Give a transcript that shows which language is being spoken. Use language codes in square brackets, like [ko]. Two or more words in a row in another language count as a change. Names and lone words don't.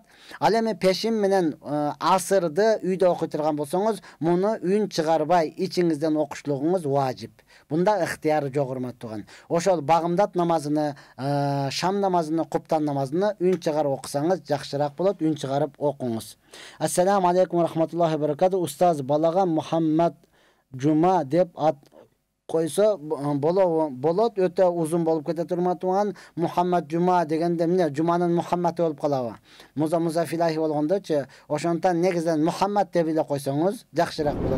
[ky] Ал эми пешим менен асырды үйдө окуй турган болсоңуз, муну үн чыгарбай ичиңизден окушлугуңуз важип. Бунда ыктыяры жок, урматтуу туган. Ошол багымдат намазыны, шам намазыны, куптан намазыны үн чыгарып окусаңыз жакшыраак болот. Үн чыгарып окуңуз. [ar] السلام عليكم رحمة الله وبركاته. [ky] Устаз, балага Мухаммад Жума деп ат койсо болот, өтө узун болуп кетет, урматтуу туган. Мухаммад Жума дегенде эмне, Жуманын Мухамматы болуп калабы? Музафилахи болгондочу, ошондон негизден Мухаммад деп эле койсоңуз жакшыраак болот.